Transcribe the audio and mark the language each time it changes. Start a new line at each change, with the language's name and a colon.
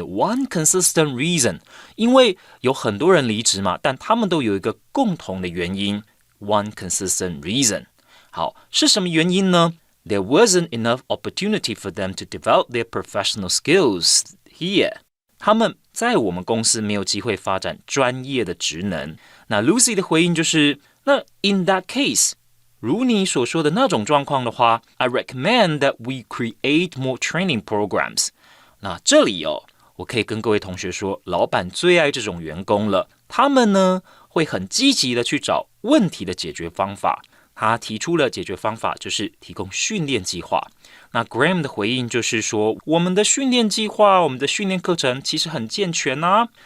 English: One consistent reason，
Chinese: 因为有很多人离职嘛，但他们都有一个共同的原因 One consistent reason。好，是什么原因呢？
English: There wasn't enough opportunity for them to develop their professional skills here。
Chinese: 他们在我们公司没有机会发展专业的职能。那 Lucy 的回应就是那
English: In that case，
Chinese: 如你所说的那种状况的话
English: I recommend that we create more training programs。
Chinese: 那这里我可以跟各位同学说，老板最爱这种员工了，他们呢会很积极的去找问题的解决方法。他提出了解决方法就是提供训练计划。那 Graham 的回应就是说，我们的训练计划，我们的训练课程其实很健全啊。